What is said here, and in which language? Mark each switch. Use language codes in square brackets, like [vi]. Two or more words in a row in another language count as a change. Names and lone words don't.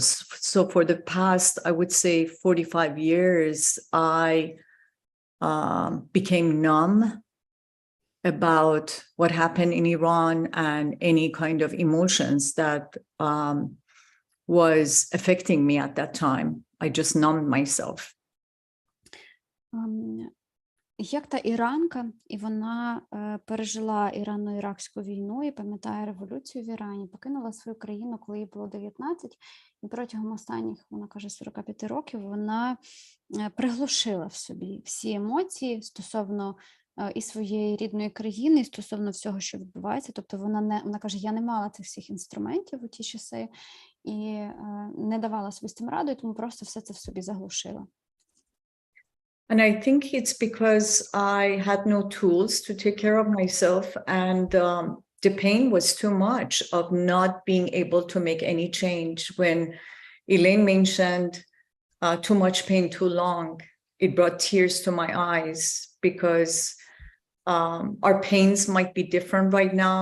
[en] So for the past, I would say 45 years, I became numb about what happened in Iran and any kind of emotions that was affecting me at that time. I just numbed myself. [uk] Єкта іранка, і вона пережила Ірано-Іракську війну і пам'ятає революцію в Ірані, покинула свою країну, коли їй було 19, і протягом останніх, вона каже, 45 років вона приглушила в собі всі емоції стосовно і своєї рідної країни, і стосовно всього, що відбувається. Тобто вона каже, я не мала цих всіх інструментів у ті часи і не давала собі з тим раду, і тому просто все це в собі заглушила. [en] And I think it's because I had no tools to take care of myself, and the pain was too much of not being able to make any change. When Elaine mentioned too much pain too long, it brought tears to my eyes, because our pains might be different right now.